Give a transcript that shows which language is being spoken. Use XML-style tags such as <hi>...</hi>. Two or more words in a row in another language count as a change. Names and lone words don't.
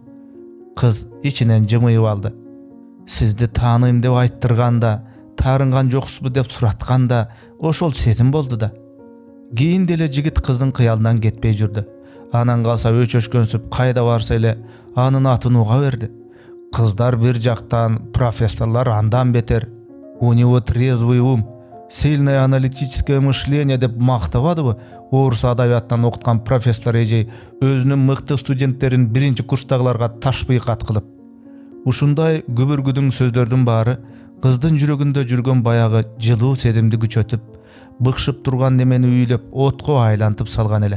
<ky>Кыз ичинен жымыйып алды. Сизди тааныйм деп айттырганда, таарынган жоксузбу деп суратканда ошол сезим болду да. Кийин деле жигит кыздын кыялынан кетпей жүрдү. Анан калса өчөшкөнсүп кайда барса эле анын атын уга берди. Кыздар бир жактан, профессорлор андан бетер.</ky> <ru>У него трезвый ум, сильное аналитическое мышление</ru> <ky>деп мактабадыбы орус адабиятынан окуткан профессор эжей өзүнүн мыкты студенттерин биринчи курстагыларга ташбыйкат кылып. Ушундай күбүргүдүң сөздөрдүн баары кыздын жүрөгүндө жүргөн баягы жылуу сезимди күчөтүп, быкшып турган немени үйлөп, отко айлантып салган эле.</ky>